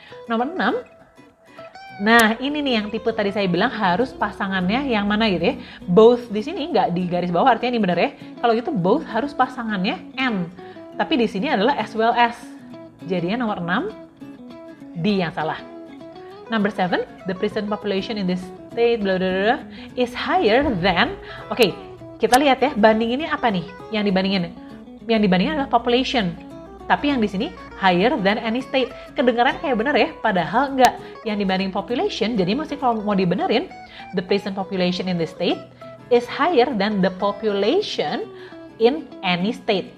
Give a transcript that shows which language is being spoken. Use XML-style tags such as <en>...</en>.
<id>Nomor 6, nah ini nih yang tipe tadi saya bilang harus pasangannya yang mana gitu ya. Both di sini nggak di garis bawah, artinya ini benar ya. Kalau gitu both harus pasangannya and, tapi di sini adalah as well as. Jadinya nomor 6, D yang salah.</id> <en>Number 7, the prison population in this state blah, blah, blah, is higher than.</en> <id>Oke, kita lihat ya, bandinginnya apa nih? Yang dibandingin adalah population. Tapi yang di sini</id> <en>higher than any state.</en> <id>Kedengaran kayak bener ya, padahal enggak. Yang dibanding population, jadi mesti kalau mau dibenerin,</id> <en>the prison population in this state is higher than the population in any state.</en>